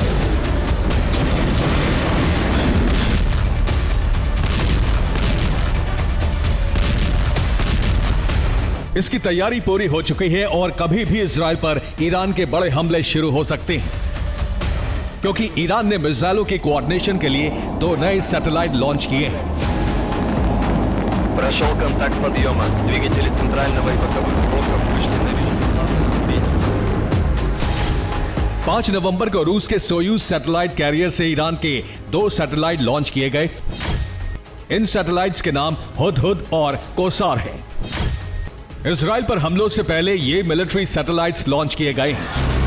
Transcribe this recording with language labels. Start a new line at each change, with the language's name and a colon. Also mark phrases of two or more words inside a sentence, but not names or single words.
Hindi: इसकी तैयारी पूरी हो चुकी है और कभी भी इजराइल पर ईरान के बड़े हमले शुरू हो सकते हैं, क्योंकि ईरान ने मिसाइलों के कोऑर्डिनेशन के लिए 2 नए सैटेलाइट लॉन्च किए हैं।
Russian: Прошел контакт подъема. Двигатели центрального и боковых блоков вышли на режим.
Hindi: 5 नवंबर को रूस के सोयूज
English: satellite carrier
Hindi: से ईरान के 2 सैटेलाइट लॉन्च किए गए। इन सैटेलाइट्स के नाम हुदहुद और कोसार हैं। इजराइल पर हमलों से पहले ये
English: military satellites
Hindi: लॉन्च किए गए हैं।